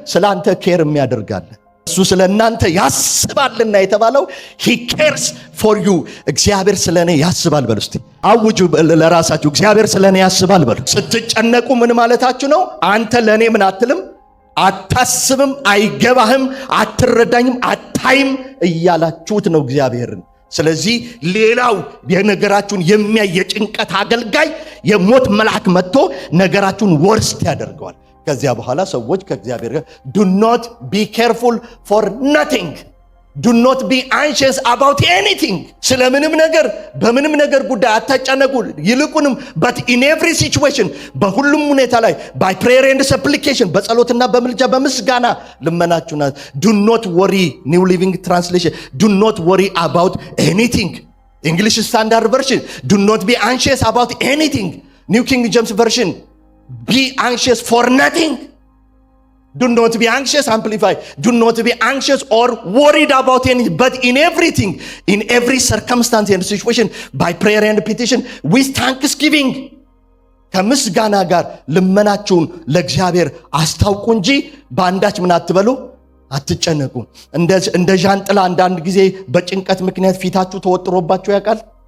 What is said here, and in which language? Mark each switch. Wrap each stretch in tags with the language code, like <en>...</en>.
<am>ስላንተ ኬር የሚያደርጋለ እሱ ስለ እናንተ ያስባልና የተባለው</am> <en>he cares for you።</en> <am>እግዚአብሔር ስለኔ ያስባል በሉ እስቲ። አውጁ ለራሳችሁ፣ እግዚአብሔር ስለኔ ያስባል በሉ። ስትጨነቁ ምን ማለታችሁ ነው? አንተ ለኔ ምን አትልም፣ አታስብም፣ አይገባህም፣ አትረዳኝም፣ አታይም እያላችሁት ነው እግዚአብሔርን። ስለዚህ ሌላው የነገራችሁን የሚያይ የጭንቀት አገልጋይ የሞት መልአክ መጥቶ ነገራችሁን ወርስት ያደርገዋል። ከዚያ በኋላ ሰዎች ከእግዚአብሔር ጋር</am> <en>do not be careful for nothing, do not be anxious about anything።</en> <am>ስለምንም ነገር በምንም ነገር ጉዳይ አትጨነቁ። ይልቁንም</am> <en>but in every situation</en> <am>በሁሉም ሁኔታ ላይ</am> <en>by prayer and supplication</en> <am>በጸሎትና በምልጃ በምስጋና ልመናችሁና</am> <en>do not worry New Living Translation do not worry about anything English Standard Version do not be anxious about anything New King James Version be anxious for nothing. Do not be anxious, amplify. Do not be anxious or worried about anything, but in everything, in every circumstance and situation, by prayer and petition, with thanksgiving.</en> <am>ከምስጋና ጋር ልመናችሁን ለእግዚአብሔር አስታውቁ እንጂ በአንዳች ምን አትበሉ? አትጨነቁ። እንደ ዣንጥላ አንዳንድ ጊዜ በጭንቀት ምክንያት ፊታችሁ ተወጥሮባችሁ ያውቃል?</am>